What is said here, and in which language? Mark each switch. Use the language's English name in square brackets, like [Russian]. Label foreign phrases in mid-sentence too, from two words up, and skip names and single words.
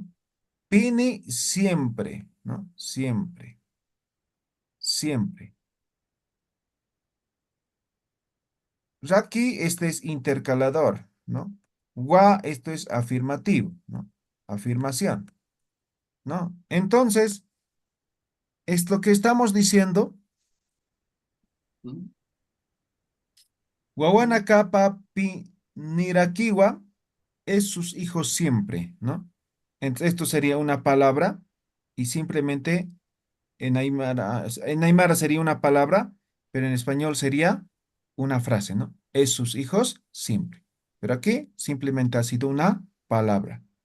[Spanish] Pini siempre, ¿no? Siempre, siempre. Raki, este es intercalador, ¿no? Wa, esto es afirmativo, ¿no? Afirmación, ¿no? Entonces, es lo que estamos diciendo. ¿Mm? [Aymara] Wawanakapa Nirakiwa [Spanish] es sus hijos siempre, ¿no? Entonces, esto sería una palabra y simplemente en Aymara sería una palabra, pero en español sería una frase, ¿no? Es sus hijos siempre. Pero aquí simplemente ha sido una palabra.